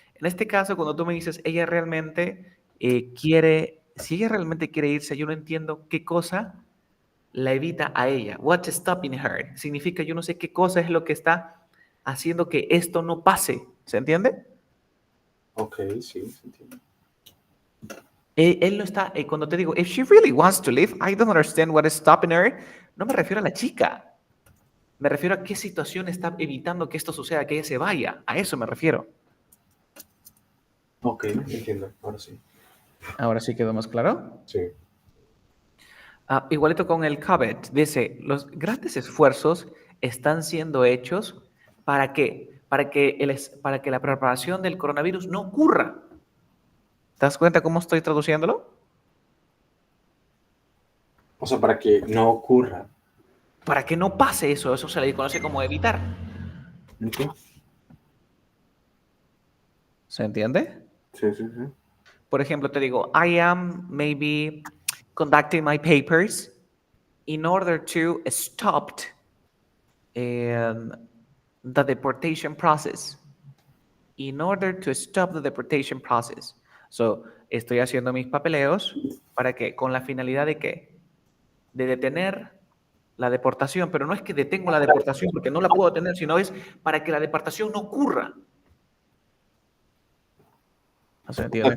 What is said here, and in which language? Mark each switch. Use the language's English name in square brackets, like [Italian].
[Spanish] En este caso, cuando tú me dices, ella realmente si ella realmente quiere irse, yo no entiendo qué cosa la evita a ella. [English] What's stopping her? [Spanish] Significa yo no sé qué cosa es lo que está haciendo que esto no pase. ¿Se entiende? ok, sí, se entiende. Él no está, cuando te digo, [English] if she really wants to leave, I don't understand what is stopping her. [Spanish] No me refiero a la chica. Me refiero a qué situación está evitando que esto suceda, que ella se vaya. A eso me refiero. Ok, entiendo, ahora sí. Ahora sí quedó más claro. Sí, Igualito con el covet. Dice, los grandes esfuerzos están siendo hechos para que, para que la propagación del coronavirus no ocurra. ¿Te das cuenta cómo estoy traduciéndolo? o sea, para que no ocurra. Para que no pase eso. Eso se le conoce como evitar. Ok, ¿Se entiende? sí, sí, sí. [English] Por ejemplo, te digo, I am maybe conducting my papers in order to stop um, the deportation process. In order to stop the deportation process. [Spanish] So, estoy haciendo mis papeleos para que, con la finalidad de qué? De detener la deportación, pero no es que detengo la deportación porque no la puedo detener, sino es para que la deportación no ocurra. ¿Se O sea, entiende,